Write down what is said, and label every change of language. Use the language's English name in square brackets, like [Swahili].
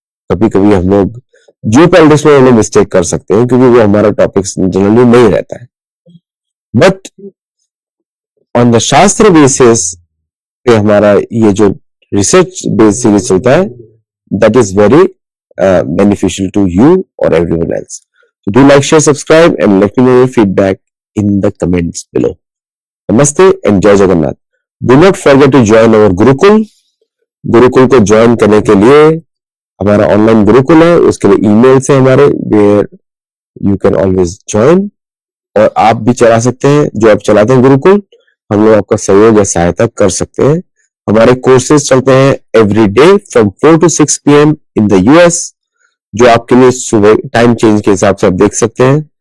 [Hindi] कभी कभी हम लोग जो पॉलिटिक्स में उन्हें मिस्टेक कर सकते हैं क्योंकि वो हमारा टॉपिक जनरली नहीं रहता है, [English] but on the shastra basis [Hindi] पे हमारा ये जो रिसर्च बेस्ड सीरीज चलता है, [English] That is very beneficial to you और everyone else. So do like, share, subscribe and let me know your feedback in the comments below. Namaste and Jai Jagannath. Do not forget to join our Gurukul. [Hindi] Gurukul को join करने के लिए हमारा online Gurukul है, उसके लिए emails है हमारे, [English] Where you can always join. [Hindi] और आप भी चला सकते हैं, जो आप चलाते हैं गुरुकुल, हम लोग आपका सहयोग या सहायता कर सकते हैं। हमारे कोर्सेज चलते हैं [English] every day from 4 to 6 PM in the US, [Hindi] जो आपके लिए सुबह टाइम चेंज के हिसाब से आप देख सकते हैं।